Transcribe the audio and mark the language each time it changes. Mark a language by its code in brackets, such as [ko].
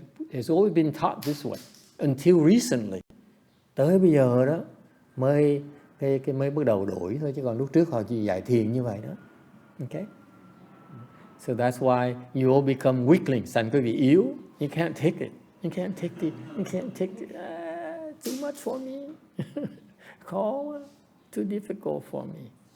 [en] It's always been taught this way until recently. [vi] Tới bây giờ đó mới bắt đầu đổi thôi, chứ còn lúc trước họ chỉ dạy thiền như vậy đó. [en] Okay. So that's why you all become weaklings, [vi] thành quý vị yếu. [en] You can't take it. You can't take it. Too much for me. [vi] Khó, [en] too difficult for me.